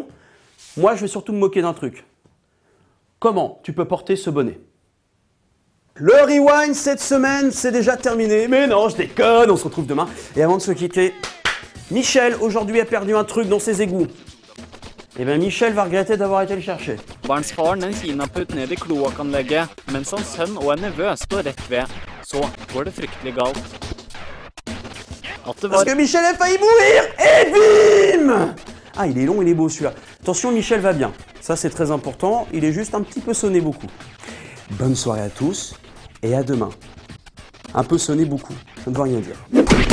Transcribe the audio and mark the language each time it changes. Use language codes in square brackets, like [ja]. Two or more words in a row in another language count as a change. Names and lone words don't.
[fr] Moi, je vais surtout me moquer d'un truc. Comment tu peux porter ce bonnet? Le rewind cette semaine, c'est déjà terminé. Mais non, je déconne, on se retrouve demain. Et avant de se quitter, Michel, aujourd'hui, a perdu un truc dans ses égouts. Eh bien, Michel va regretter d'avoir été le chercher. [no] Barns far den kinaputt ned I kloakkanlegget, mens hans sønn og en nevø står rett ved. Så går det fryktelig galt. [fr] Parce que Michel a failli mourir et bim! Ah, il est long, il est beau celui-là. Attention, Michel va bien. Ça, c'est très important. Il est juste un petit peu sonné beaucoup. Bonne soirée à tous et à demain. Un peu sonné beaucoup, ça ne veut rien dire.